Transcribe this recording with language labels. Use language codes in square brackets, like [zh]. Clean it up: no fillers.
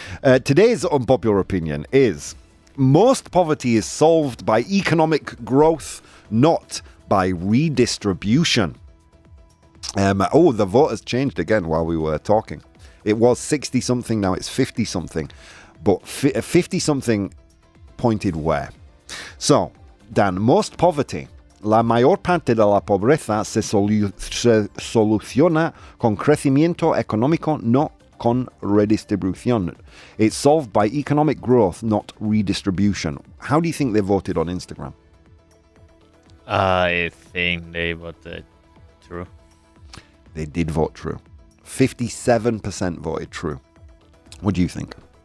[en] Today's unpopular opinion is, most poverty is solved by economic growth, not by redistribution. The vote has changed again while we were talking. It was 60-something, now it's 50-something. But 50-something pointed where? So, Dan, most poverty, [es] la mayor parte de la pobreza se soluciona con crecimiento económico, no con redistribución. [en] It's solved by economic growth, not redistribution. How do you think they voted on Instagram? I think they voted true. They did vote true. 57% voted true. What do you think?